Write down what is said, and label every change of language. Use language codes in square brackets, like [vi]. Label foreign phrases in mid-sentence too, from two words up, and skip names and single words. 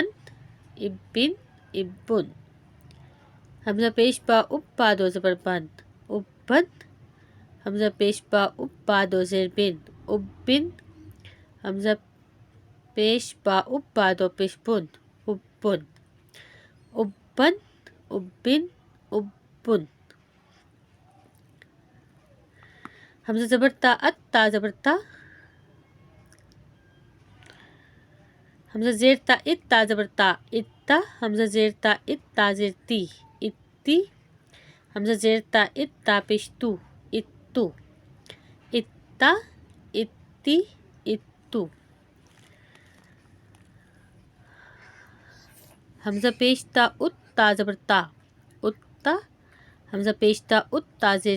[ur] ابن، ابن، حمزہ پیش با اب، با دو زبر بن، ابن، حمزہ پیش با اب، با دو زیر بن، ابن، حمزہ پیش با اب، با دو پیش بن، ابن، ابن، ابن، ابن، حمزہ زبر تا ات، تا زبر تا، حمزہ زیر تا ات، تا زبر تا، اتا، حمزہ زیر تا ات، تا زیر تی، اتی، حمزہ زیر تا ات، تا پیش تو، اتو، اتا، اتی، اتو، حمزہ پیش تا ات، تا زبر تا، اتا، حمزہ پیش تا ات، تا زیر